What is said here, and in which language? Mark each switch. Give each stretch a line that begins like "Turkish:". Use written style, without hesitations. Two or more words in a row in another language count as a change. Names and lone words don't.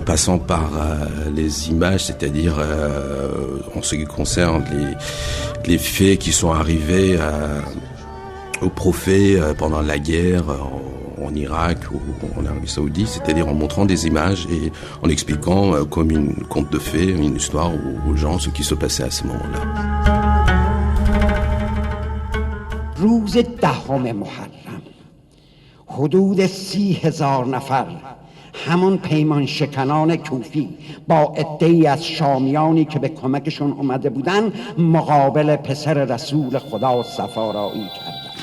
French: passant par les images, c'est-à-dire en ce qui concerne les faits qui sont arrivés aux prophètes pendant la guerre en Irak ou en Arabie Saoudite, c'est-à-dire en montrant des images et en expliquant comme une conte de fées, une histoire aux gens ce qui se passait à ce moment-là.
Persian: روز 10 محرم حدود 30,000 نفر همون پیمان شکنان کوفی با عده‌ای از شامیانی که به کمکشون اومده بودن مقابل پسر رسول خدا صفارایی کردند.